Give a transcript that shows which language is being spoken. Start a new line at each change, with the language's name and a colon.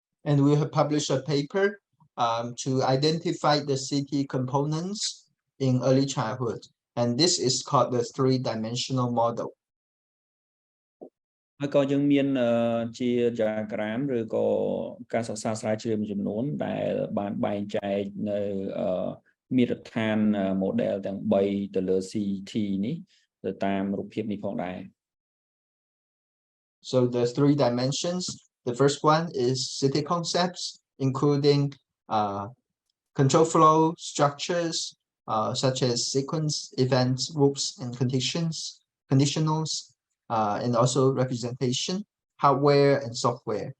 English: And we have published a paper to identify the CT components in early childhood, and this is called the three-dimensional model.
Khmer: ហើយក៏យើងមានជា diagram ឬក៏ការសិក្សាស្រាវជ្រាវមួយចំនួនដែលបានបែងចែកនៅមាត្រដ្ឋាន model ទាំង3ទៅលើ CT នេះទៅតាមរូបភាពនេះផងដែរ
English: So the three dimensions, the first one is CT concepts, including control flow structures such as sequence, events, groups, and conditionals, and also representation, hardware, and software.